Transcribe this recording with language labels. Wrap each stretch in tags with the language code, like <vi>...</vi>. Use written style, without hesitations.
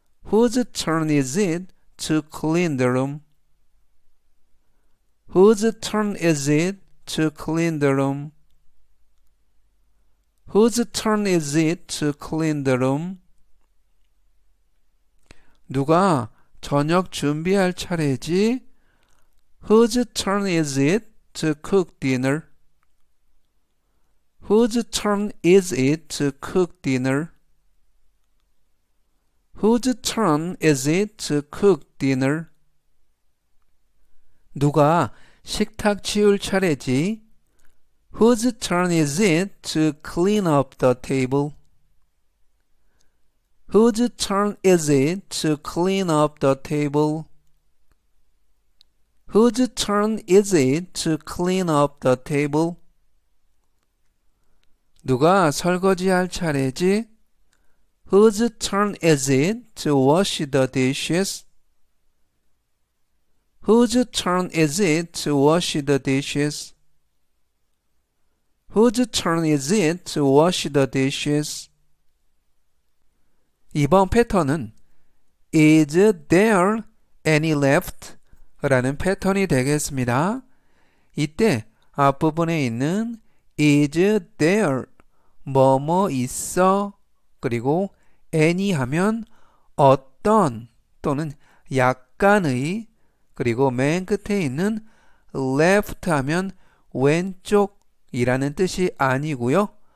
<en>Whose turn is it to clean the room? Whose turn is it to clean the room? Whose turn is it to clean the room?</en> <ko>누가 저녁 준비할 차례지?</ko> <en>Whose turn is it to cook dinner? Whose turn is it to cook dinner? Whose turn is it to cook dinner?</en> <ko>누가 식탁 치울 차례지?</ko> <en>Whose turn is it to clean up the table? Whose turn is it to clean up the table? Whose turn is it to clean up the table?</en> <ko>누가 설거지할 차례지?</ko> <en>Whose turn is it to wash the dishes? Whose turn is it to wash the dishes? Whose turn is it to wash the dishes?</en> <ko>이번 패턴은</ko> <en>Is there any left?</en> <ko>라는 패턴이 되겠습니다. 이때 앞부분에 있는</ko> <en>Is there</en> <ko>뭐뭐 있어 그리고 any 하면 어떤 또는 약간의 그리고 맨 끝에 있는 left 하면 왼쪽이라는 뜻이 아니고요.</ko>